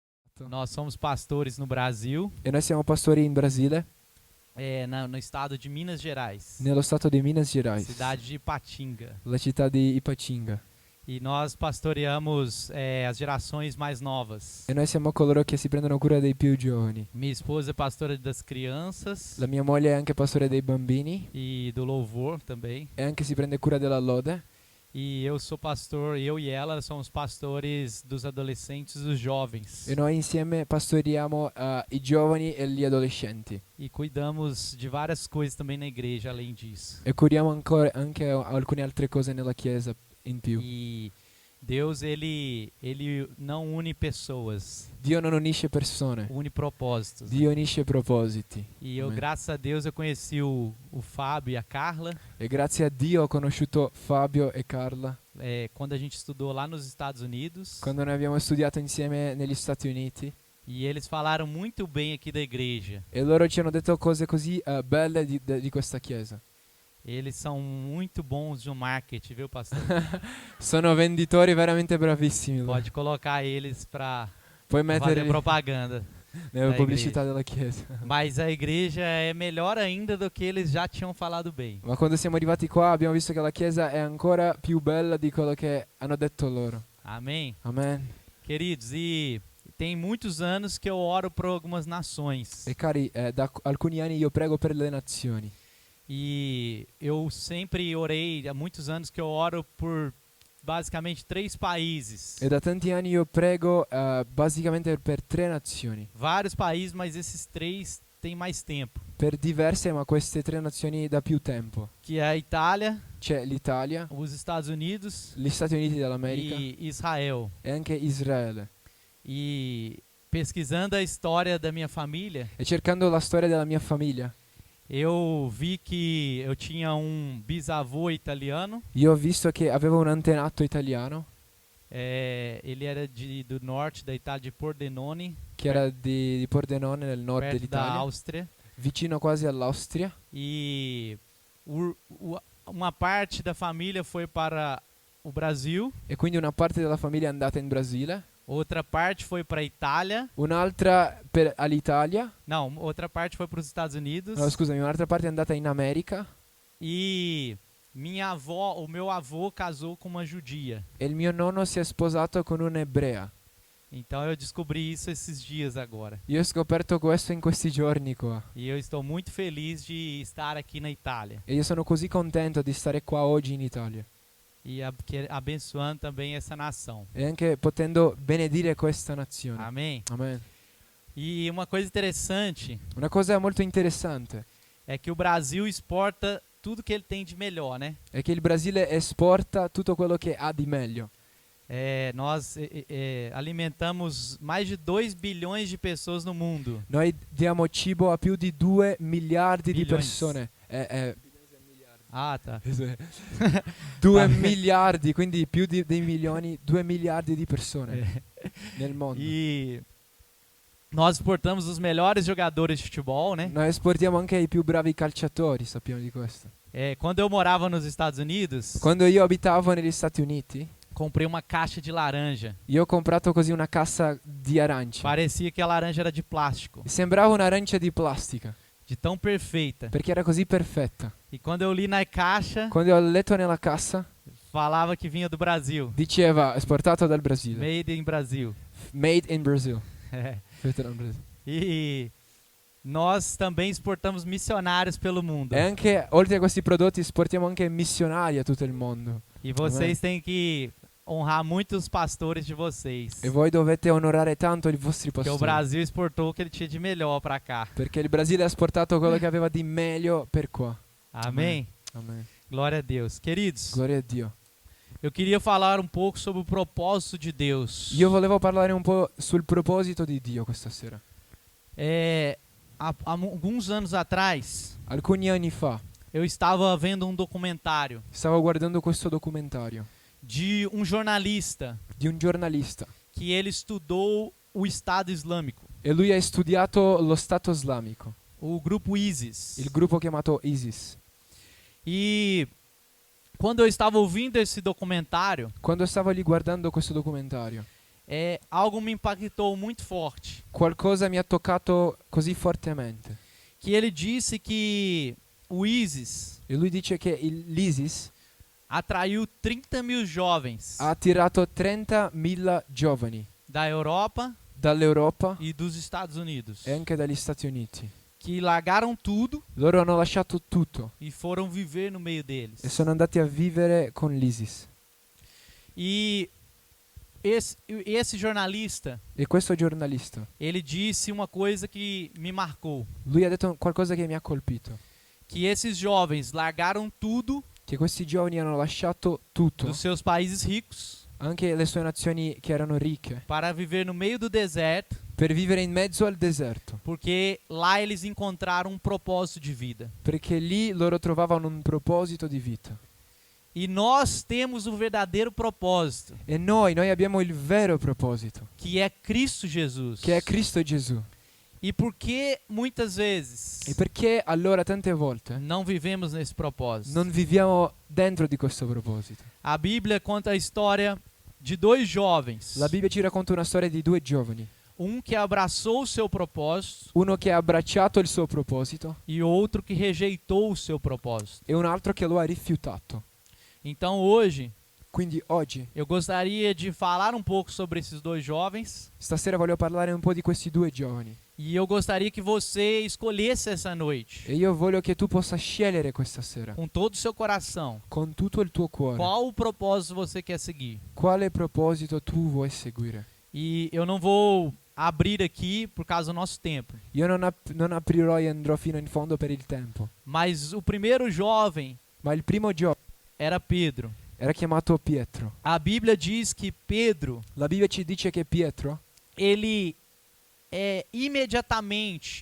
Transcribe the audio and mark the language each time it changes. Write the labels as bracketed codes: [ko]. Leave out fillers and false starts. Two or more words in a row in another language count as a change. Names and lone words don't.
[pt] Nós somos pastores no Brasil, [it] E noi siamo pastori in Brasile, [pt] no estado de Minas Gerais, [it] nello stato di Minas Gerais, [pt] cidade de Ipatinga. [it] la città di Ipatinga. [pt] E nós pastoreamos as gerações mais novas. [it] E noi siamo coloro che si prendono cura dei più giovani. [pt] Minha esposa é pastora das crianças [it] La mia moglie è anche pastore dei bambini [pt] e do louvor também. [it] e anche si prende cura della lode. [pt] E eu sou pastor, eu e ela somos pastores dos adolescentes e dos jovens. [it] E noi insieme pastoriamo i giovani e gli adolescenti. [pt] E cuidamos de várias coisas também na igreja, além disso. [it] E curiamo ancora anche alcune altre cose nella chiesa in più. [pt] E Deus, ele não une pessoas, [it] Dio non unisce persone, [pt] une propósitos. [it] Dio unisce propositi. [pt] E eu, [it] Amen. [pt] graças a Deus, eu conheci o Fábio e a Carla [it] E grazie a Dio ho conosciuto Fabio e Carla [pt] quando a gente estudou lá nos Estados Unidos. [it] quando noi abbiamo studiato insieme negli Stati Uniti. [pt] E eles falaram muito bem aqui da igreja. [it] E loro ci hanno detto cose così belle di questa chiesa. [pt] Eles são muito bons no marketing, viu, pastor? [it] Sono venditori veramente bravissimi. loro. [pt] Pode colocar eles para [it] Puoi [pt] fazer [it] metterli [pt] propaganda. [it] nella [pt] da [it] pubblicità della chiesa. [pt] Mas a igreja é melhor ainda do que eles já tinham falado bem. [it] Ma quando siamo arrivati qua abbiamo visto che la chiesa è ancora più bella di quello che hanno detto loro. [pt] Amém? [it] Amen. [pt] Queridos, e tem muitos anos que eu oro por algumas nações. [it] E cari, da alcuni anni io prego per le nazioni. [pt] E eu sempre orei, há muitos anos que eu oro por basicamente 3 países. [it] E da tanti anni io prego basicamente per 3 nazioni. [pt] Vários países, mas esses 3 têm mais tempo. [it] Per diverse, ma queste 3 nazioni da più tempo. [pt] Que é a Itália, [it] C'è l'Italia, [pt] os Estados Unidos [it] gli Stati Uniti d'America [pt] e Israel. [it] e anche Israele. [pt] E pesquisando a história da minha família, [it] E cercando la storia della mia famiglia, [pt] eu vi que eu tinha bisavô italiano. [it] io ho visto che avevo un antenato italiano [pt] Ele era do norte da Itália, de Pordenone, [it] che era di Pordenone nel nord [pt] perto da [it] dell'Italia, [pt] Áustria. [it] vicino quasi all'Austria. [pt] E uma parte da família foi para o Brasil, [it] E quindi una parte della famiglia è andata in Brasile, [pt] outra parte foi para a Itália. [it] un'altra all'Italia, [pt] Não, outra parte foi para os Estados Unidos. [it] no scusami, un'altra parte è andata in America [pt] E o meu avô casou com uma judia. [it] e il mio nonno si è sposato con un'ebrea. [pt] Então eu descobri isso esses dias agora. [it] Io ho scoperto questo in questi giorni qua [pt] E eu estou muito feliz de estar aqui na Itália. [it] e io sono così contento di stare qua oggi in Italia [pt] E abençoando também essa nação. [it] e anche potendo benedire questa nazione. [pt] Amém? [it] Amen. [pt] E uma coisa interessante [it] Una cosa molto interessante [pt] é que o Brasil exporta tudo que ele tem de melhor, né? [it] è che il Brasile esporta tutto quello che ha di meglio. [pt] Nós alimentamos mais de 2 bilhões de pessoas no mundo. [it] Noi diamo cibo a più di 2 miliardi di Billions. persone. [pt] Ah, tá. [it] 2 miliardi, quindi più dei milioni, 2 miliardi di persone nel mondo. [pt] E nós exportamos os melhores jogadores de futebol, né? [it] Noi esportiamo anche i più bravi calciatori, sappiamo di questo. [pt] Quando eu morava nos Estados Unidos, [it] Quando io abitavo negli Stati Uniti, [pt] comprei uma caixa de laranja. [it] io ho comprato così una cassa di arance. [pt] Parecia que a laranja era de plástico, [it] Sembrava un'arancia di plastica, [pt] de tão perfeita. [it] perché era così perfetta. [pt] E quando eu li na caixa, [it] Quando ho letto nella cassa, [pt] falava que vinha do Brasil. [it] diceva esportato dal Brasile. [en] Made in Brasil. Made in Brazil. [it] Fatto dal Brasile. [pt] E nós também exportamos missionários pelo mundo. [it] E anche, oltre a questi prodotti, esportiamo anche missionari a tutto il mondo. [pt] E vocês têm que honrar muito os pastores de vocês. [it] E voi dovete onorare tanto i vostri [pt] Porque o [it] pastori. [pt] Brasil exportou o que ele tinha de melhor para cá. [it] Perché il Brasile ha esportato quello che aveva di meglio per qua. [pt] Amém? [it] Amen. [pt] Glória a Deus. Queridos, [it] Gloria a Dio. [pt] eu queria falar um pouco sobre o propósito de Deus. [it] Io volevo parlare un po' sul proposito di Dio questa sera. [pt] Há alguns anos atrás, [it] Alcuni anni fa [pt] eu estava vendo um documentário [it] stavo guardando questo documentario [pt] de um jornalista [it] di un giornalista [pt] que ele estudou o Estado Islâmico, [it] e lui ha studiato lo Stato islamico, [pt] o grupo ISIS. [it] il gruppo chiamato ISIS. [pt] E quando eu estava ouvindo esse documentário, [it] Quando stavo lì guardando questo documentario, [pt] algo me impactou muito forte. [it] Qualcosa mi ha toccato così fortemente. [pt] Que ele disse que o ISIS [it] E lui dice che l'ISIS [pt] atraiu 30.000 jovens [it] ha attirato 30.000 giovani [pt] da Europa [it] dall'Europa [pt] e dos Estados Unidos, [it] e anche dagli Stati Uniti. [pt] que largaram tudo [it] Loro hanno lasciato tutto [pt] e foram viver no meio deles. [it] e sono andati a vivere con l'ISIS. [pt] E esse jornalista, [it] E questo giornalista, [pt] ele disse uma coisa que me marcou, [it] lui ha detto qualcosa che mi ha colpito. [pt] que esses jovens largaram tudo [it] Che questi giovani hanno lasciato tutto, [pt] dos seus países ricos [it] anche le sue nazioni che erano ricche, [pt] para viver no meio do deserto, [it] per vivere in mezzo al deserto. [pt] porque lá eles encontraram um propósito de vida. [it] Perché lì loro trovavano un proposito di vita. [pt] E nós temos o verdadeiro propósito, [it] E noi abbiamo il vero proposito, [pt] que é Cristo Jesus. [it] che è Cristo Gesù. [pt] E por que muitas vezes [it] E perché allora tante volte [pt] não vivemos nesse propósito? [it] non viviamo dentro di questo proposito? [pt] A Bíblia conta a história de dois jovens. [it] La Bibbia ci racconta una storia di due giovani, [pt] Que abraçou o seu propósito [it] uno che ha abbracciato il suo proposito [pt] e outro que rejeitou o seu propósito. [it] e un altro che lo ha rifiutato. [pt] Então hoje [it] Quindi oggi, [pt] eu gostaria de falar um pouco sobre esses dois jovens [it] stasera voglio parlare un po' di questi due giovani. [pt] e eu gostaria que você escolhesse essa noite [it] E io voglio che tu possa scegliere questa sera, [pt] com todo o seu coração [it] con tutto il tuo cuore, [pt] qual o propósito você quer seguir. [it] quale proposito tu vuoi seguire. [pt] E eu não vou abrir aqui por causa do nosso tempo, [it] Io non aprirò e andrò fino in fondo per il tempo, [pt] mas o primeiro jovem [it] ma il primo giovane [pt] era Pedro. [it] era chiamato Pietro. [pt] A Bíblia diz que Pedro, [it] La Bibbia ci dice che Pietro, [pt] ele imediatamente